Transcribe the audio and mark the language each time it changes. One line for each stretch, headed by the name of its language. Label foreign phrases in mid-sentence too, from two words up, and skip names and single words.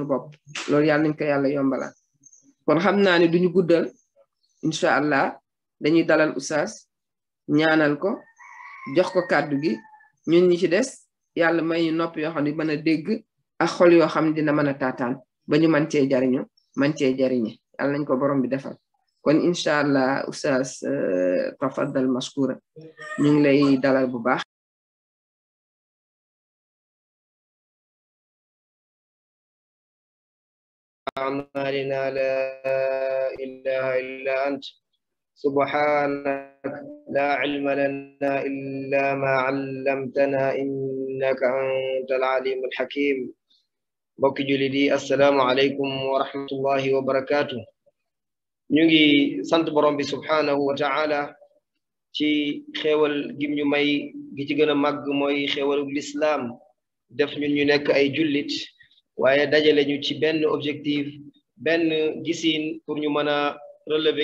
Wolof: bopp loolu yàlla nañ ko yàlla yombalal kon xam naa ne duñu guddal
Arabic: إن شاء الله
Wolof: dañuy dalal oustaz ñaanal ko jox ko kàddu gi ñun ñi ci des yàlla may ñu nopp yoo xam ne mën a dégg ak xol yoo xam ne dina mën a taataan ba ñu mën cee jariñu mën cee jariñe yàlla nañ ko borom bi defal kon
Arabic: إن شاء الله
Wolof: oustaz
Arabic: تفضل مشكورا
Wolof: ñu ngi lay dalal bu baax
Arabic: أعمالنا لا إله إلا أنت سبحانك لا علم لنا إلا ما علمتنا إنك أنت العليم الحكيم
Wolof: mbokki jullit yi
Arabic: السلام عليكم ورحمة الله وبركاته
Wolof: ñu ngi sant borom bi
Arabic: سبحانه وتعالى
Wolof: ci xéewal gim ñu may gi ci gën a màgg mooy xéewalu lislaam def ñun ñu nekk ay jullit waaye dajale ñu ci benn objectif benn gisiin pour ñu mën a relever